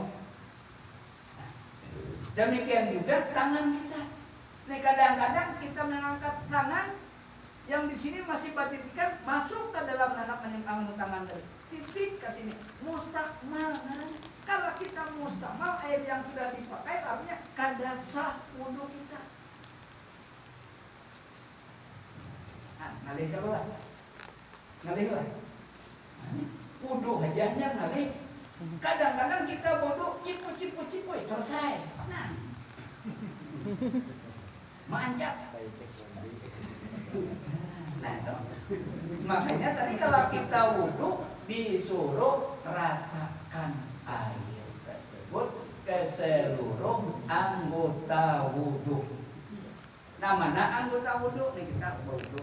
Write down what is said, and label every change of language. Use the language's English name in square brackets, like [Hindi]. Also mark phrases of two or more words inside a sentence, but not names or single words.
[Indonesian] Nah, demikian juga tangan kita. [Banjar] Nih kadang-kadang kita mengangkat tangan yang di sini masih batitikan masuk ke dalam anak menyimpan tangan tadi. Titik ke sini. Mustakmal namanya. Kalau kita mustakmal air yang sudah dipakai artinya kada sah wudu kita. Nah, ngalih dulu lah. Ngalih lah. Wudu hajahnya ngalih. Kadang-kadang kita wudu cipu selesai. Nah. Mancap. Nah, itu. [Indonesian] Makanya tadi kalau kita wudu disuruh ratakan air tersebut ke seluruh anggota wudu. Nah, mana anggota wudu? Nih kita wudu.